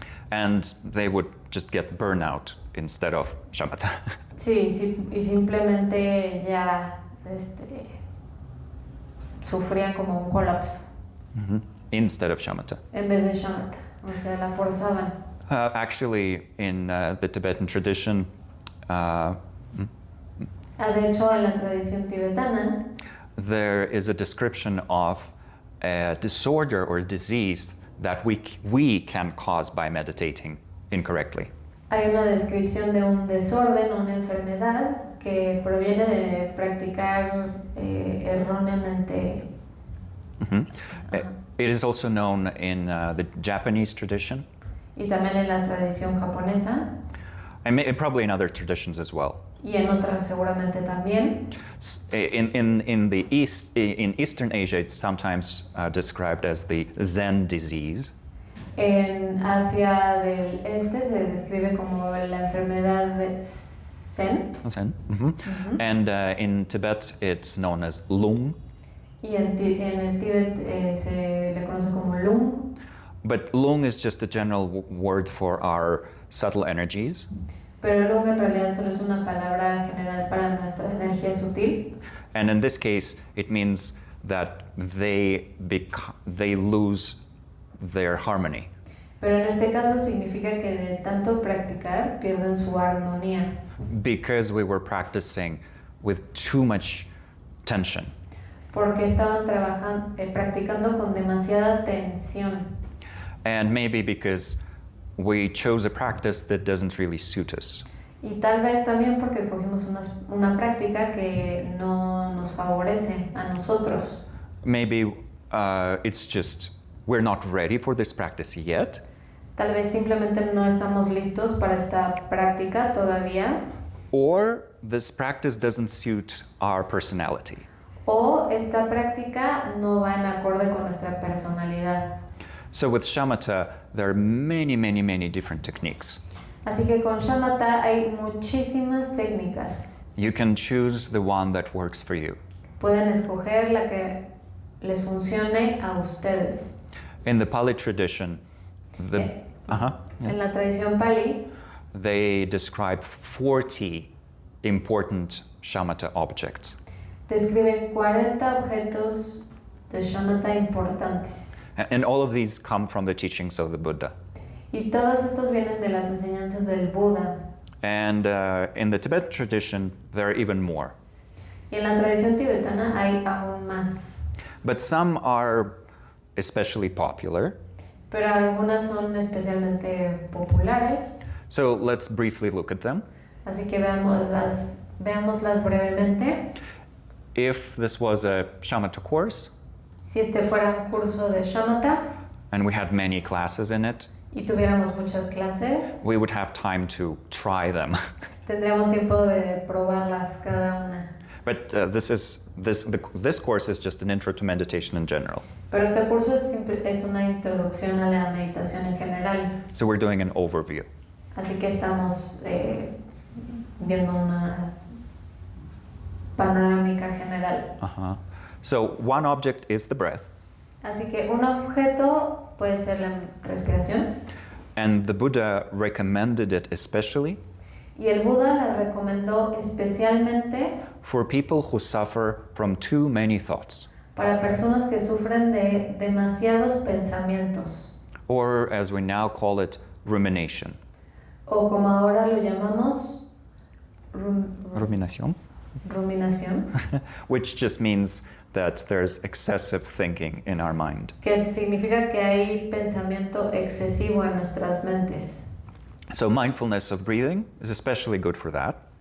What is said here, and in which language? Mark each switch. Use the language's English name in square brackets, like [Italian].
[English] And they would just get burnout instead of shamatha. [Spanish] Sí, y simplemente ya sufrían como un colapso [English] Instead of shamatha. [Spanish] en vez de shamatha, o sea, la forzaban. [English] Actually, in the Tibetan tradition, [Spanish] De hecho, en la tradición tibetana [English] there is a description of a disorder or disease that we can cause by meditating incorrectly. [Spanish] hay una descripción de un desorden o una enfermedad que proviene de practicar erróneamente. [English] It is also known in the Japanese tradition, [Spanish] Y también en la tradición japonesa [English] and probably in other traditions as well. [Spanish] y en otras seguramente también. [English] In Eastern Asia, it's sometimes described as the Zen disease. [Spanish] En Asia del Este se describe como la enfermedad de Zen. Zen. [English] And in Tibet, it's known as Lung. [Spanish] Y en el Tíbet se le conoce como Lung. [English] But Lung is just a general word for our subtle energies. [Spanish] Pero Lung en realidad solo es una palabra general para nuestra energía sutil. [English] And in this case, it means that they lose their harmony. [Spanish] Pero en este caso significa que de tanto practicar pierden su armonía. [English] Because we were practicing with too much tension. [Spanish] Porque estaban practicando con demasiada tensión. [English] And maybe because we chose a practice that doesn't really suit us. [Spanish] Y tal vez también porque escogimos una práctica que no nos favorece a nosotros. [English] Maybe it's just we're not ready for this practice yet. [Spanish] Tal vez simplemente no estamos listos para esta práctica todavía, [English] or this practice doesn't suit our personality. [Spanish] o esta práctica no va en acorde con nuestra personalidad. [English] So with shamatha, there are many, many, many different techniques. [Spanish] Así que con shamatha hay muchísimas técnicas. [English] You can choose the one that works for you. [Spanish] Pueden escoger la que les funcione a ustedes. [English] In the Pali tradition, [Spanish] En la tradición Pali, [English] they describe 40 important shamatha objects. [Spanish] describen 40 objetos de shamatha importantes. [English] And all of these come from the teachings of the Buddha. [Spanish] Y todos estos vienen de las enseñanzas del Buda. [English] And in the Tibetan tradition, there are even more. [Spanish] Y en la tradición tibetana hay aún más. [English] But some are especially popular. [Spanish] Pero algunas son especialmente populares. [English] So let's briefly look at them. [Spanish] Así que veámoslas brevemente. [English] If this was a shamatha course, [Spanish] Si este fuera un curso de shamatha [English] and we had many classes in it, [Spanish] y tuviéramos muchas clases, [English] we would have time to try them. [Spanish] tendríamos tiempo de probarlas cada una. [English] But this course is just an intro to meditation in general. [Spanish] Pero este curso es una introducción a la meditación en general. [English] So we're doing an overview. [Spanish] Así que estamos viendo una panorámica general. [English] So one object is the breath, [Spanish] Así que un objeto puede ser la respiración. [English] and the Buddha recommended it especially [Spanish] Y el Buda la recomendó especialmente [English] for people who suffer from too many thoughts, [Spanish] para personas que sufren de demasiados pensamientos, [English] or as we now call it, rumination. [Spanish] o como ahora lo llamamos, [English] Rumination, [Spanish] ruminación, [English] which just means that there's excessive thinking in our mind. [Spanish] que significa que hay pensamiento excesivo en nuestras mentes. [English] So mindfulness of breathing is especially good for that.